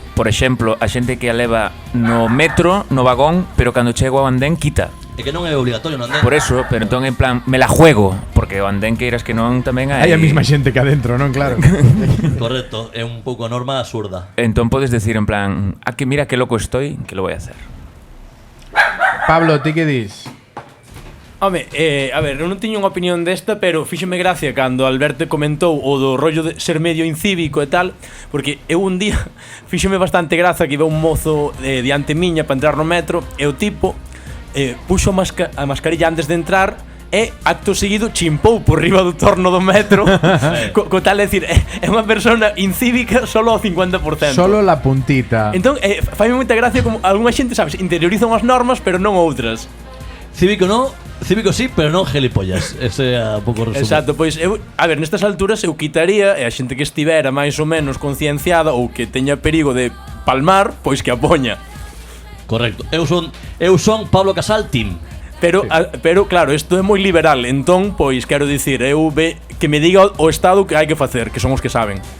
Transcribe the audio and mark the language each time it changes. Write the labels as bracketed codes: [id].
[gl] Por exemplo, a xente que a leva no metro, no vagón, pero cando chego ao andén quita. É que non é obligatorio non andén. Por eso, pero entón en plan, [es] me la juego, [gl] porque o andén que iras que non tamén hai. Hai a mesma xente que adentro, non? Claro. Correcto, é un pouco a norma absurda. Entón podes [es] decir en plan, que mira que loco estoy, que lo voy a hacer. [gl] Pablo, ti que dis? Home, a ver, eu non tiño unha opinión desta, pero fíxeme gracia cando Alberto comentou o do rollo de ser medio incívico e tal, porque eu un día fíxeme bastante graza que iba un mozo diante miña para entrar no metro e o tipo puxo a mascarilla antes de entrar e acto seguido chimpou por riba do torno do metro co tal, é dicir, é unha persona incívica solo ao 50%. [es] Solo la puntita. [gl] Entón, faime moita gracia como algunha xente, sabes, interiorizan as normas pero non outras. Cívico no, cívico sí, pero non gelipollas. Ese é un pouco resumen. Exacto, pois eu, a ver, nestas alturas eu quitaría e a xente que estivera máis ou menos concienciada ou que teña perigo de palmar, pois que a poña. Correcto. Eu son Pablo Casal team. Pero, pero claro, isto é moi liberal, entón, pois quero dicir, que me diga o Estado que hai que facer, que son os que saben.